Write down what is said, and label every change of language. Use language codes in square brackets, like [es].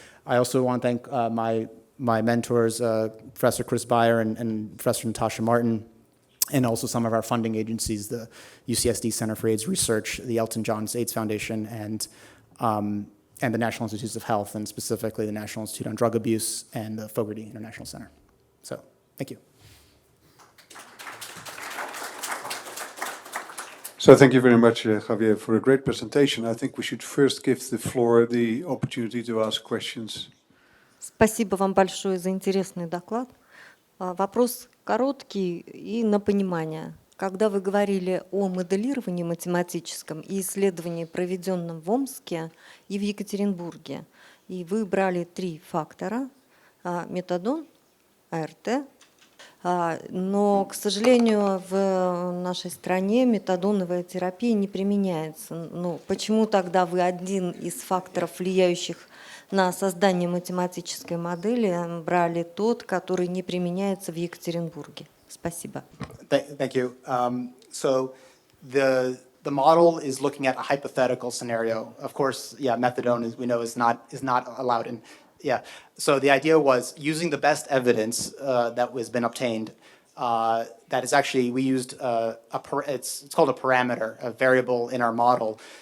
[en] I also want to thank my mentors, Professor Chris Beyer and Professor Natasha Martin, and also some of our funding agencies, the UCSD Center for AIDS Research, the Elton Johns AIDS Foundation, and the National Institutes of Health, and specifically the National Institute on Drug Abuse and the Fogarty International Center. So, thank you. So thank you very much, Javier, for a great presentation. I think we should first give the floor the opportunity to ask questions. [ru] Спасибо вам большое за интересный доклад. Вопрос короткий и на понимание. Когда вы говорили о моделировании математическом и исследовании, проведенном в Омске и в Екатеринбурге, и вы брали 3 фактора – метадон, АРТ, но, к сожалению, в нашей стране метадоновая терапия не применяется. Ну, почему тогда вы один из факторов, влияющих на создание математической модели, брали тот, который не применяется в Екатеринбурге? Спасибо. [en] Thank you. So the model is looking at a hypothetical scenario. Of course, yeah, methadone, as we know, is not allowed in. Yeah. So the idea was using the best evidence that has been obtained. That is actually, we used it's called a parameter, a variable in our model.